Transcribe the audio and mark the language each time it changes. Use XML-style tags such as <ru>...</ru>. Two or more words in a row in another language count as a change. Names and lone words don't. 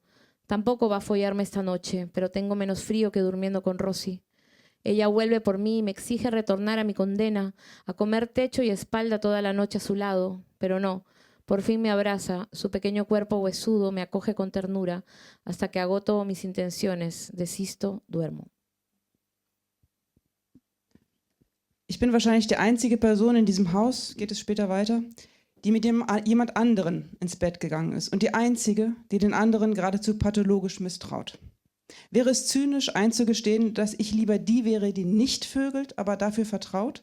<es>Tampoco va a follarme esta noche, pero tengo menos frío que durmiendo con Rosy. Ella vuelve por mí y me exige retornar a mi condena, a comer techo y espalda toda la noche a su lado. Pero no, por fin me abraza, su pequeño cuerpo huesudo me acoge con ternura, hasta que agoto mis intenciones, desisto, duermo.</es> <de>Ich bin wahrscheinlich die einzige Person in diesem Haus, geht es später weiter, die mit jemand anderen ins Bett gegangen ist und die einzige, die den anderen geradezu pathologisch misstraut. Wäre es zynisch einzugestehen, dass ich lieber die wäre, die nicht vögelt, aber dafür vertraut?</de>